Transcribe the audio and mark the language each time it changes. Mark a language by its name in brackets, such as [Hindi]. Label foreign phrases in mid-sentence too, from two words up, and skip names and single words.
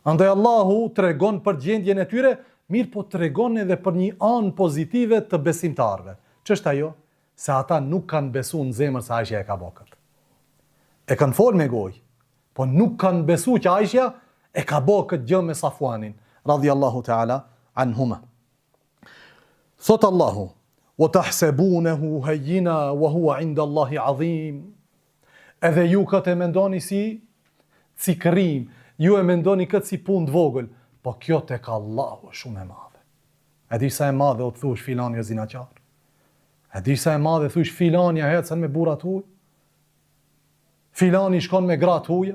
[Albanian] Andaj Allahu tregon për gjendjen e tyre, mirë po tregon edhe për një anë pozitive të besimtarve. Ç'është ajo? Se ata nuk kanë besuar në zemër se Aisha e ka bërë këtë. E kanë folë me gojë, po nuk kanë besuar që Aisha e ka bërë këtë gjë me Safuanin, [Arabic] رضي الله تعالى عنهما. [Albanian] Thot Allahu: [Arabic] "وتحسبونه هينا وهو عند الله عظيم." [Albanian] Edhe ju këtë e mendoni si cikrim, ju e mendoni këtë si punë të vogël, po kjo tek Allahu është shumë e madhe. E di sa e madhe o të thush filani o zinaçar? E di sa e madhe thush filani ecën me burra të huaj? Filani shkon me gra të huaja?